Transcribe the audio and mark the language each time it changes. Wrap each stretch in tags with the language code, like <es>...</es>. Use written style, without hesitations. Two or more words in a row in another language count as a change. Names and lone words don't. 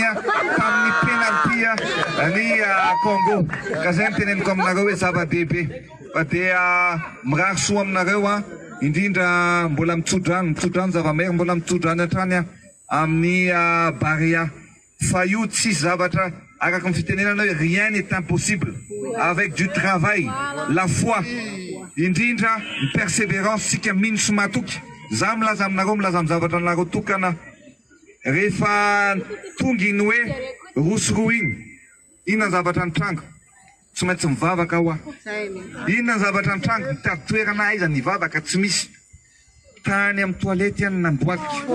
<mg>tamin'ny penalty ny Congo ka zay miteneniko aminareo hoe zava-dehibe fa dia mirary soa aminareo indrindra mbola mitsodrano zava-mahery mbola mitsodrano hatrany amin'ny Barea fa io tsy zavatra araka ny fitenenana hoe</mg> <fr>rien n'est impossible avec du travail la foi</fr> <mg>indrindra ny persévérance sika mino sy matoky za milaza aminareo milaza amin'ny zavatra nareo tokana rehefa tonga iny hoe rosoroa inona ny zavatra ny trango tsy maintsy mivavaka aho inona ny zavatra ny trango mitady toerana aiza nivavaka tsy misy tany amin'ny toalety ihany nandoatika</mg>